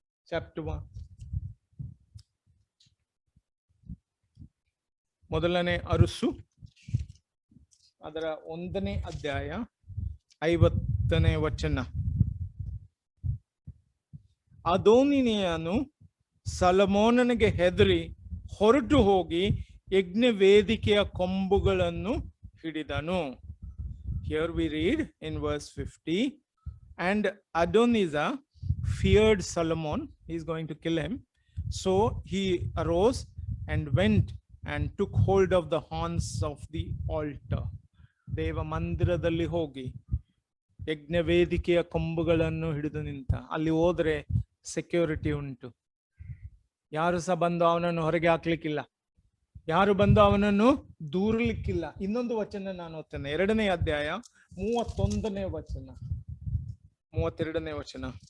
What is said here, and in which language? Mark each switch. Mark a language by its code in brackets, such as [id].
[kn] chapter 1, ಮೊದಲನೇ ಅರಸು ಅದರ 1ನೇ ಅಧ್ಯಾಯ 50ನೇ ವಚನ. ಅದೋನಿಯನು ಸೊಲೊಮೋನನಿಗೆ ಹೆದರಿ ಹೊರಟು ಹೋಗಿ ಯಜ್ಞ ವೇದಿಕೆಯ ಕೊಂಬುಗಳನ್ನು ಹಿಡಿದನು. [en] Here we read in verse 50, and Adonijah feared Solomon, he is going to kill him, so he arose and went and took hold of the horns of the altar. [kn] ದೇವ ಮಂದಿರದಲ್ಲಿ ಹೋಗಿ ಯಜ್ಞ ವೇದಿಕೆಯ ಕೊಂಬುಗಳನ್ನು ಹಿಡಿದು ನಿಂತ. ಅಲ್ಲಿ ಹೋದ್ರೆ ಸೆಕ್ಯೂರಿಟಿ ಉಂಟು. ಯಾರು ಸಹ ಬಂದು ಅವನನ್ನು ಹೊರಗೆ ಹಾಕ್ಲಿಕ್ಕಿಲ್ಲ, ಯಾರು ಬಂದು ಅವನನ್ನು ದೂರಲಿಕ್ಕಿಲ್ಲ. ಇನ್ನೊಂದು ವಚನ ನಾನು ಓದ್ತೇನೆ, 2ನೇ ಅಧ್ಯಾಯ 31ನೇ ವಚನ, 32ನೇ ವಚನ.